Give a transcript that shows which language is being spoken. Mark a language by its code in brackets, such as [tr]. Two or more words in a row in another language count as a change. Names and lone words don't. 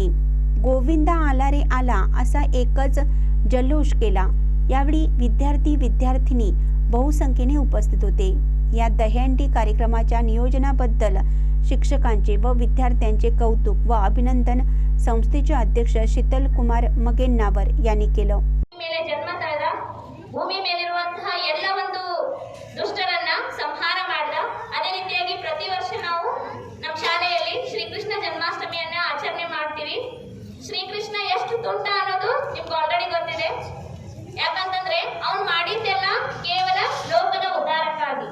[mr] गोविंदा आला रे आला असा एकच जल्लोष केला। यावेळी विद्यार्थी-विद्यार्थिनी बहुसंख्येने उपस्थित होते। या दहीहंडी कार्यक्रमाच्या नियोजनाबद्दल शिक्षकांचे व विद्यार्थ्यांचे कौतुक व अभिनंदन संस्थेचे अध्यक्ष शीतल कुमार मगेन्नावर यांनी केलं। [kn] ಮೇಲೆ ಜನ್ಮ ತಾಳಿದ ಭೂಮಿ ಮೇಲಿರುವಂತಹ ಎಲ್ಲ ಒಂದು ದುಷ್ಟರನ್ನ ಸಂಹಾರ ಮಾಡಿದ। ಅದೇ ರೀತಿಯಾಗಿ ಪ್ರತಿ ವರ್ಷ ನಾವು ನಮ್ಮ ಶಾಲೆಯಲ್ಲಿ ಶ್ರೀಕೃಷ್ಣ ಜನ್ಮಾಷ್ಟಮಿಯನ್ನ ಆಚರಣೆ ಮಾಡ್ತೀವಿ। ಶ್ರೀಕೃಷ್ಣ ಎಷ್ಟು ತುಂಟ ಅನ್ನೋದು ನಿಮ್ಗೆ ಆಲ್ರೆಡಿ ಗೊತ್ತಿದೆ, ಯಾಕಂತಂದ್ರೆ ಅವನು ಮಾಡಿದ್ದೆಲ್ಲ ಕೇವಲ ಲೋಕದ ಉದ್ಧಾರಕ್ಕಾಗಿ।